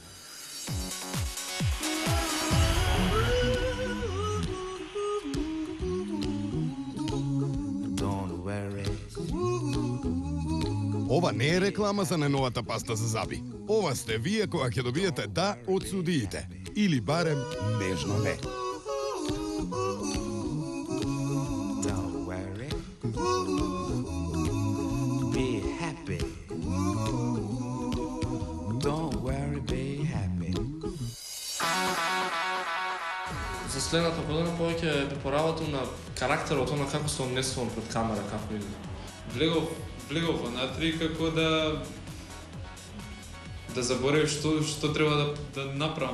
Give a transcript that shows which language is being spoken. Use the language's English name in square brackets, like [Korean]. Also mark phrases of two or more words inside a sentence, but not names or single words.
[Macedonian] Ова не е реклама за најновата паста за заби. Ова сте вие кога ќе добиете да од судиите. Или барем нежно не. [English] Don't worry. Be happy. Don't worry, be happy. [Macedonian] За следната година повеќе би поработил на карактерот, на како се однесувам пред камера, како и влегов внатри како да заборавив што треба да направам.